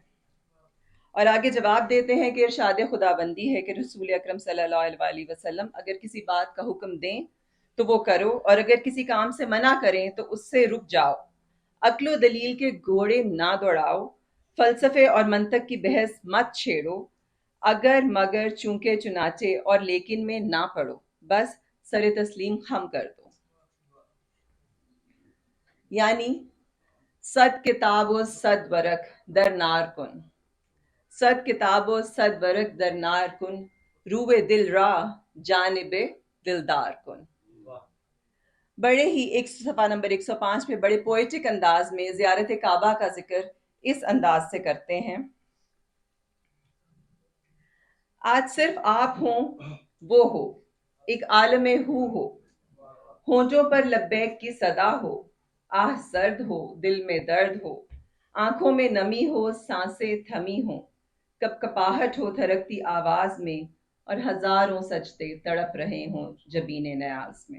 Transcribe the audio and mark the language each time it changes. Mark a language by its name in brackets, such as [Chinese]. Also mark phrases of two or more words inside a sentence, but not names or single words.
[Urdu] اور آگے جواب دیتے ہیں کہ ارشاد خداوندی ہے کہ رسول اکرم [Arabic] صلی اللہ علیہ وسلم [Urdu] اگر کسی بات کا حکم دیں تو وہ کرو، اور اگر کسی کام سے منع کریں تو اس سے رک جاؤ، عقل و دلیل کے گھوڑے نہ دوڑاؤ، فلسفے اور منطق کی بحث مت چھیڑو، اگر مگر چونکہ چنانچہ اور لیکن میں نہ پڑو، بس سر تسلیم خم کر دو۔ [Persian] یعنی صد کتاب و صد ورق در نار کن، صد کتاب و صد ورق در نار کن، روئے دل را جانب دلدار کن۔ [Urdu] بڑے ہی ایک صفحہ نمبر 105 پہ بڑے پوئٹک انداز میں زیارت کعبہ کا ذکر اس انداز سے کرتے ہیں، آج صرف آپ ہوں وہ ہو، ایک عالم ہو، ہونٹوں پر لبیک کی صدا ہو، آہ سرد ہو، دل میں درد ہو، آنکھوں میں نمی ہو، سانسیں تھمی ہوں، کپ کپاہٹ ہو تھرکتی آواز میں، اور ہزاروں سجدے تڑپ رہے ہوں جبین نیاز میں۔